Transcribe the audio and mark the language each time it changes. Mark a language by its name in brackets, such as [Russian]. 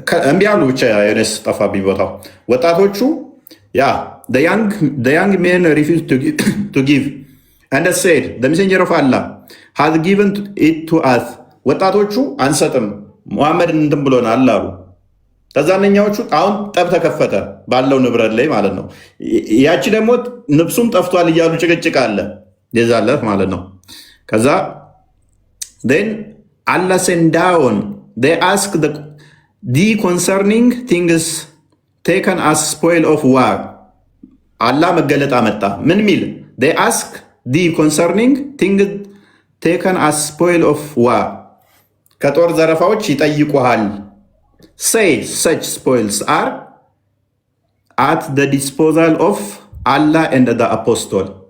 [Amharic] እምቢ አሉ። ብቻ የሆነስ ጠፋብኝ ቦታው። ወጣቶቹ ያ [English] the young men refused to give and said the messenger of Allah has given it to us. [Amharic] ወጣቶቹ አንሰጥም ሙሐመድን እንትን ብሎናል አሉ። ተዛነኛዎቹ አሁን ጠብ ተከፈተ ባለው ንብረት ላይ ማለት ነው። ያቺ ደግሞ ንብሱም ጠፍቷል እያሉ ጭቅጭቅ አለ የዛለት ማለት ነው። ከዛ [English] then Allah sent down they ask the concerning things taken as spoil of war. [Amharic] አላህ መገለጥ አመጣ። ምን ሚል [English] they ask the concerning things taken as spoil of war. [Amharic] ከጦር ዘረፋዎች ይጠይቁሃል። [English] say such spoils are at the disposal of Allah and the apostle.